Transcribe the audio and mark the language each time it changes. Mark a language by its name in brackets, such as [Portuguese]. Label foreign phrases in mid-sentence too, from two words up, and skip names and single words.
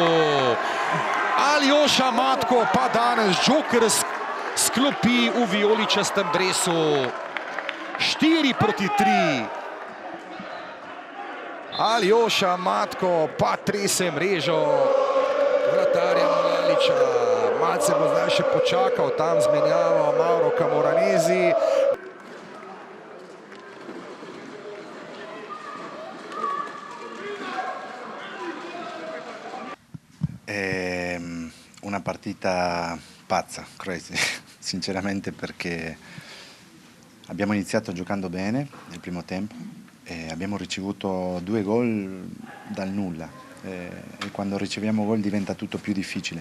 [Slovenian] Aljoša Matko pa danes Joker sklopi v vijoličastem dresu. 4-3. Aljoša Matko pa trese mrežo vratarja Mulaliča. Malce bo zdaj še počakal, tam zmenjava Mauro Camoranesi. [Italian] Una partita pazza, crazy, sinceramente, perché abbiamo iniziato giocando bene nel primo tempo e abbiamo ricevuto 2 gol dal nulla e quando riceviamo gol diventa tutto più difficile.